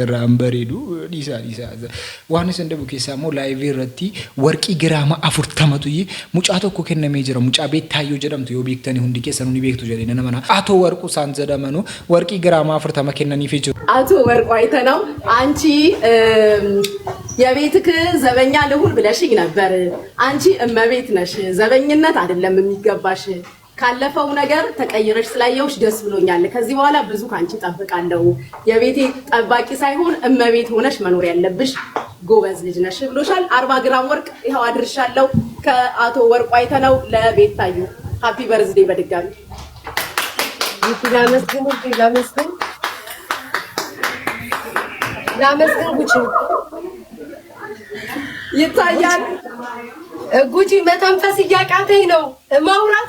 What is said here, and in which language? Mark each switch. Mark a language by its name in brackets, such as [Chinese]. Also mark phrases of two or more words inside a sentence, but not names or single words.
[Oromo] irraa hin bareedu dhiisaa waan isin dhabu keessaa immoo laayivii irratti warqii giraama 40tu mucaa tokko kennamee jira mucaa beettaayyoo jedhamtu yoo beektanii hundi keessan ni beektu jedhee nama na atoo warquu isaan jedhamanu warqii giraama 40 kennaniif jiru [Amharic] አቶ ወርቁ አይተነው አንቺ የቤትክ ዘበኛ ልሁን ብለሽኝ ነበር አንቺ እመቤት ነሽ ዘበኝነት አይደለም የሚገባሽ ካለፈው ነገር ተቀይረሽ ስላየውሽ ደስ ብሎኛል ከዚህ በኋላ ብዙ ካንቺ ጠብቃለሁ የቤቴ ጠባቂ ሳይሆን እመቤት ሆነሽ መኖር ያለብሽ ጎበዝ ልጅ ነሽ ብሎሻል 40 ግራም ወርቅ ይሄው አድርሻለሁ ከአቶ ወርቁ አይተነው ለቤታዩ [English] happy birthday [Amharic] በድጋሚ ይላመስግን ላመስግን ጉቺ ይታያል ጉቺ መተንፈስ እያቃተኝ ነው ማውራት